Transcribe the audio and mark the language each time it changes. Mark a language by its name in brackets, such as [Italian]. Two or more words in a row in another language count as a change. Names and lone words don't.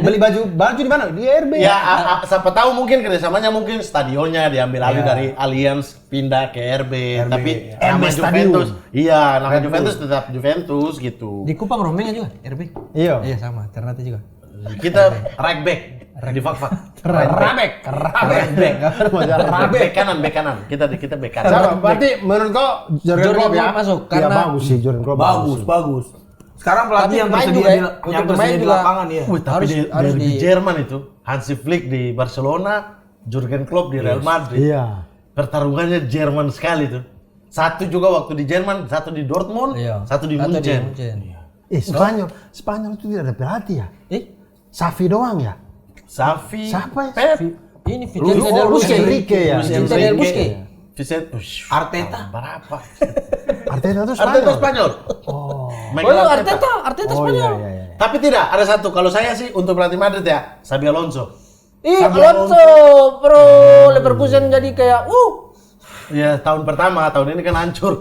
[Indonesian] Beli baju di mana? Di RB. Ya, siapa tahu mungkin kerjasamanya mungkin stadionnya diambil alih dari Allianz pindah ke RB, tapi nama RB Juventus, Stadium. iya nama Juventus tetap Juventus gitu. Di Kupang Rombengan juga, RB. Iya. Iya, sama, Ternate juga. Kita [English] right back [Indonesian] di fak-fak. Rabek. Bek kanan. Kita bek kanan. Siapa? Berarti menurut kau Jurgen Jurgen Klopp ya? Klopp masuk, Ya karena- bagus sih Jurgen Klopp. Bagus. Sekarang pelatih Tapi yang pemain tersedia juga di ya, yang untuk tersedia pemain di juga. lapangan ya. Wih, tapi Harus di di- Jerman itu Hansi Flick di Barcelona, Jurgen Klopp di Real Madrid. Iya. Pertarungannya Jerman sekali tuh. Satu juga waktu di Jerman, satu di Dortmund, satu di Munchen. Spanyol itu tidak ada pelatih ya? Xavi doang ya? Xavi, Siapa ya? Pep, Ini Vicente del Luis Bosque. Enrique ya? Vicente del Bosque. Vicente, Arteta. berapa? Arteta itu Spanyol? Arteta Spanyol. Oh Michael iya, Arteta Oh Spanyol. iya. Tapi tidak, ada satu. Kalau saya sih untuk pelatih Madrid ya, Xabi Alonso. Alonso pro Leverkusen jadi kayak Ya tahun pertama, tahun ini kan hancur.